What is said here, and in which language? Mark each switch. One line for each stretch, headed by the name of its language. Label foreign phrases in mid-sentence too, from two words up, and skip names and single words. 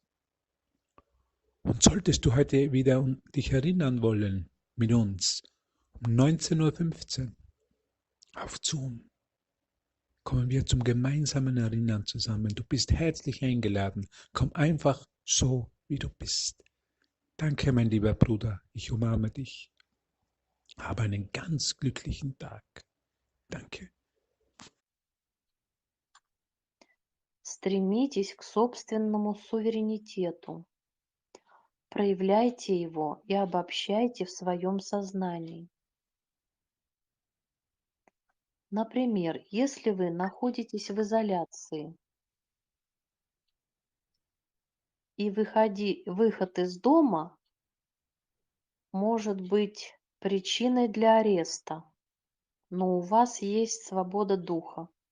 German: Und solltest du heute wieder dich erinnern wollen mit uns, um 19:15 Uhr auf Zoom, kommen wir zum gemeinsamen Erinnern zusammen. Du bist herzlich eingeladen. Komm einfach so, wie du bist. Danke, mein lieber Bruder. Ich umarme dich. Habe einen ganz glücklichen Tag. Danke.
Russian: Стремитесь к собственному суверенитету, проявляйте его и обобщайте в своем сознании. Например, если вы находитесь в изоляции, и выход из дома может быть причиной для ареста, но у вас есть свобода духа.